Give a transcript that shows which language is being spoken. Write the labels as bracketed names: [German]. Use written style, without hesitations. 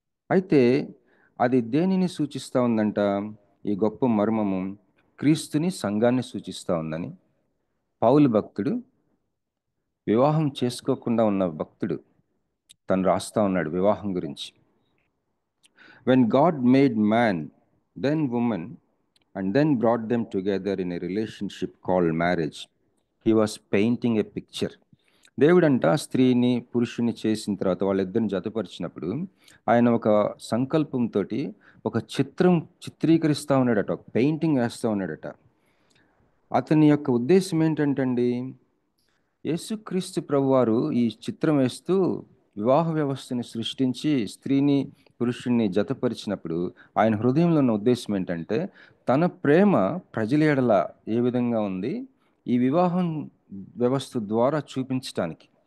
[Telugu] అయితే అది దేనిని సూచిస్తూ ఉందంట? ఈ గొప్ప మర్మము క్రీస్తుని, సంఘాన్ని సూచిస్తూ ఉందని పౌలు భక్తుడు, వివాహం చేసుకోకుండా ఉన్న భక్తుడు, తను రాస్తా ఉన్నాడు వివాహం గురించి. [English] When God made man, then woman, and then brought them together in a relationship called marriage, he was painting a picture. [Telugu] దేవుడంట స్త్రీని పురుషుని చేసిన తర్వాత వాళ్ళిద్దరిని జతపరిచినప్పుడు ఆయన ఒక సంకల్పంతో ఒక చిత్రం చిత్రీకరిస్తూ ఉన్నాడట, ఒక పెయింటింగ్ వేస్తూ ఉన్నాడట. అతని యొక్క ఉద్దేశం ఏంటంటండి, యేసుక్రీస్తు ప్రభువారు ఈ చిత్రం వేస్తూ వివాహ వ్యవస్థని సృష్టించి స్త్రీని పురుషుణ్ణి జతపరిచినప్పుడు ఆయన హృదయంలో ఉన్న ఉద్దేశం ఏంటంటే, తన ప్రేమ ప్రజల ఎడల ఏ విధంగా ఉంది ఈ వివాహం వ్యవస్థ ద్వారా చూపించటానికి.